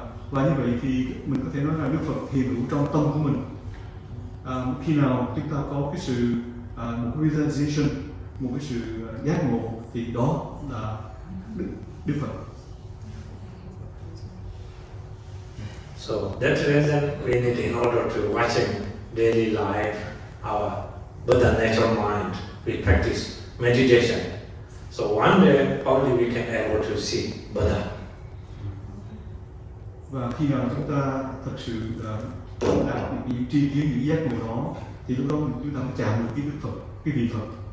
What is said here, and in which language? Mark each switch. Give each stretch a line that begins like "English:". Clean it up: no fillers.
Vietnamese: Và như vậy thì mình có thể nói là Đức Phật hiện hữu trong tâm của mình. Khi nào chúng ta có cái sự một realization, một cái sự giác ngộ, thì đó là Đức Phật.
English: So that reason we need, in order to watching daily life, our Buddha natural mind, we practice meditation. So one day probably we can able to see Buddha.
Vietnamese: Và khi nào chúng ta thật sự đạt những tri kiến, những giác ngộ đó, thì lúc đó chúng ta mới chạm được cái Đức Phật, cái vị Phật.